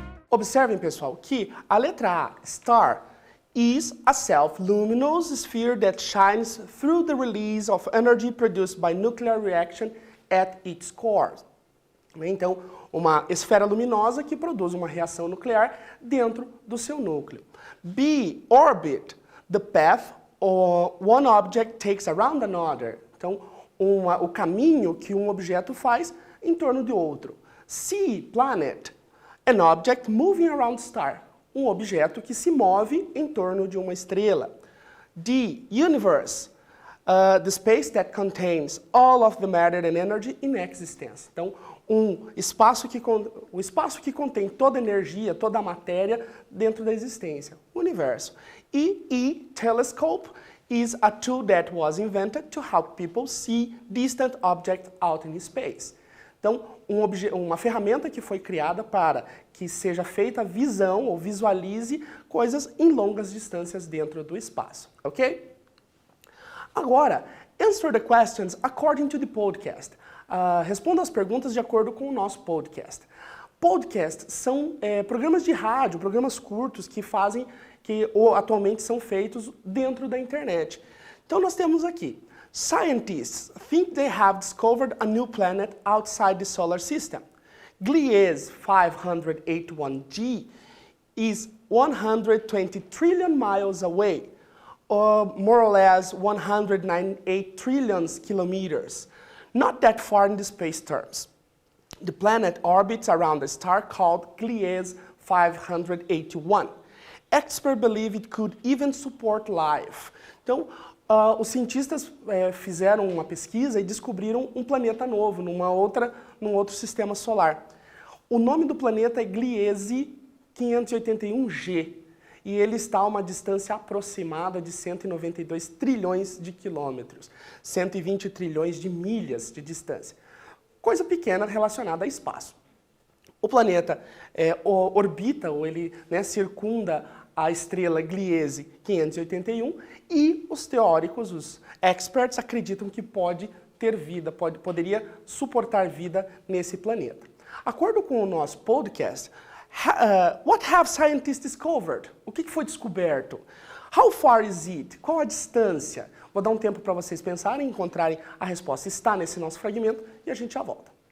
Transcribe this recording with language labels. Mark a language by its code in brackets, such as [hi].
[pt] Observem, pessoal, que a letra A, [en] star, is a self-luminous sphere that shines through the release of energy produced by nuclear reaction at its core. [pt] Então, uma esfera luminosa que produz uma reação nuclear dentro do seu núcleo. B. [en] Orbit, the path one object takes around another. [pt] Então, o caminho que um objeto faz em torno de outro. C. [en] Planet, an object moving around star. [pt] Um objeto que se move em torno de uma estrela. D. [en] Universe, the space that contains all of the matter and energy in existence. [pt] Então, o espaço que contém toda a energia, toda a matéria dentro da existência, o universo. [en] E telescope is a tool that was invented to help people see distant objects out in space. [pt] Então, uma ferramenta que foi criada para que seja feita a visão ou visualize coisas em longas distâncias dentro do espaço, ok? Agora, [en] answer the questions according to the podcast. [pt] Responda as perguntas de acordo com o nosso podcast. Podcasts são programas de rádio, programas curtos que atualmente são feitos dentro da internet. Então nós temos aqui, [en] scientists think they have discovered a new planet outside the solar system. Gliese 581g is 120 trillion miles away, or more or less 198 trillion kilometers. Not that far in the space terms. The planet orbits around a star called Gliese 581. Experts believe it could even support life. [pt] Então, os cientistas fizeram uma pesquisa e descobriram um planeta novo, num outro sistema solar. O nome do planeta é Gliese 581g. E ele está a uma distância aproximada de 192 trilhões de quilômetros, 120 trilhões de milhas de distância. Coisa pequena relacionada a espaço. O planeta orbita, ou ele circunda a estrela Gliese 581 e os teóricos, os experts, acreditam que pode ter vida, poderia suportar vida nesse planeta. De acordo com o nosso podcast, [en] what have scientists discovered? [pt] O que foi descoberto? [en] How far is it? [pt] Qual a distância? Vou dar um tempo para vocês pensarem, encontrarem a resposta. Está nesse nosso fragmento e a gente já volta.